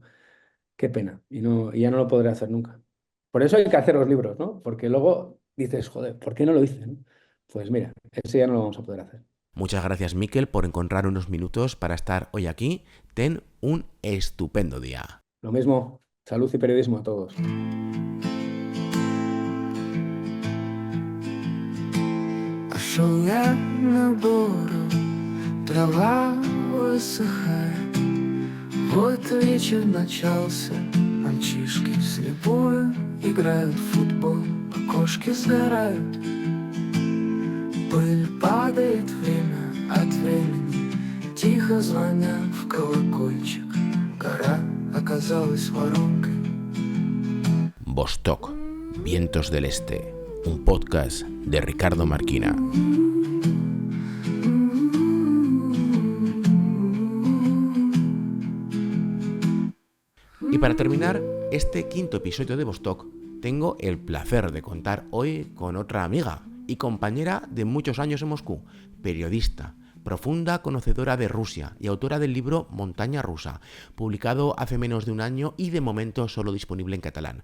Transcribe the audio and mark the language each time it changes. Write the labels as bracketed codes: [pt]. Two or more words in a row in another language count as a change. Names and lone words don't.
[es] Qué pena, y ya no lo podré hacer nunca. Por eso hay que hacer los libros, ¿no? Porque luego dices, joder, ¿por qué no lo hice, no? Pues mira, ese ya no lo vamos a poder hacer. Muchas gracias, Miquel, por encontrar unos minutos para estar hoy aquí. Ten un estupendo día. Lo mismo, salud y periodismo a todos. [ru] Пошел я на бору, трава высыхает. Вот вечер начался, мальчишки вслепую играют в футбол, окошки сгорают. Пыль падает время от времени, тихо звоня в колокольчик. Гора оказалась воронкой. [es] Vostok, Vientos del Este, un podcast de Ricardo Marquina. Y para terminar este quinto episodio de Vostok, tengo el placer de contar hoy con otra amiga y compañera de muchos años en Moscú, periodista, profunda conocedora de Rusia y autora del libro Montaña Rusa, publicado hace menos de un año y de momento solo disponible en catalán.